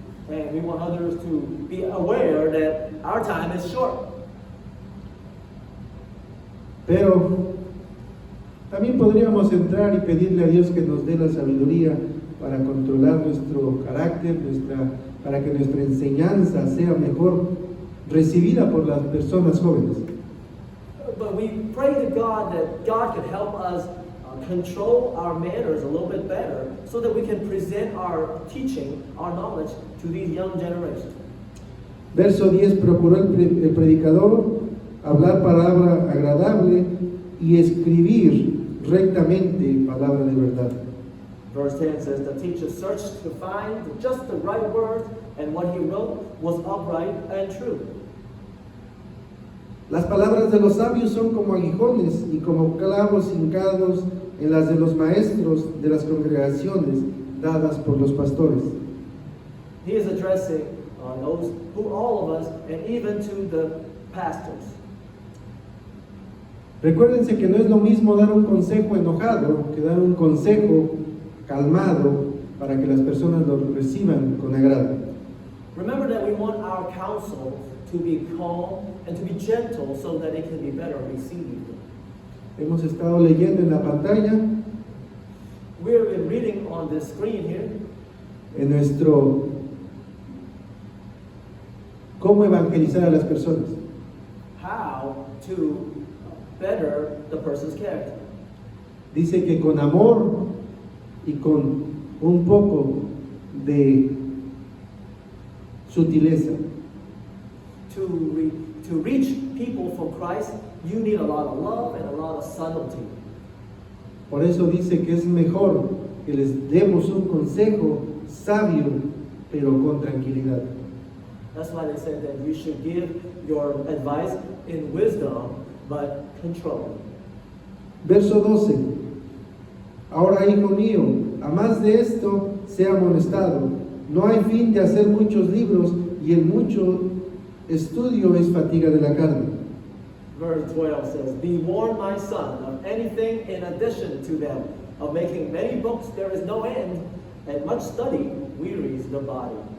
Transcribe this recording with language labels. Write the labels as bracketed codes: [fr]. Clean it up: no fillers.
[en] And we want others to be aware that our time is short. [es] Pero también podríamos entrar y pedirle a Dios que nos dé la sabiduría para controlar nuestro carácter, para que nuestra enseñanza sea mejor recibida por las personas jóvenes. [en] But we pray to God that God could help us control our manners a little bit better so that we can present our teaching, our knowledge to these young generations. [es] Verso 10, procuró el predicador hablar palabra agradable y escribir rectamente palabra de verdad. [en] Verse 10 says, the teacher searched to find just the right words, and what he wrote was upright and true. [es] Las palabras de los sabios son como aguijones y como clavos hincados en las de los maestros de las congregaciones dadas por los pastores. [en] He is addressing those who all of us, and even to the pastors. [es] Recuérdense que no es lo mismo dar un consejo enojado que dar un consejo calmado, para que las personas lo reciban con agrado. [en] Remember that we want our counsel to be calm and to be gentle so that it can be better received. [es] Hemos estado leyendo en la pantalla [en] We've been reading on this screen here [es] en nuestro cómo evangelizar a las personas. [en] how to better the person's character. [es] Dice que con amor y con un poco de sutileza. [en] To reach people from Christ, you need a lot of love and a lot of subtlety. [es] Por eso dice que es mejor que les demos un consejo sabio, pero con tranquilidad. [en] That's why they said that you should give your advice in wisdom, but controlled. [es] Verso 12. Ahora, hijo mío, a más de esto, sea amonestado. No hay fin de hacer muchos libros y el mucho estudio es fatiga de la carne. [en] Verse 12 says, Be warned, my son, of anything in addition to them. Of making many books there is no end, and much study wearies the body.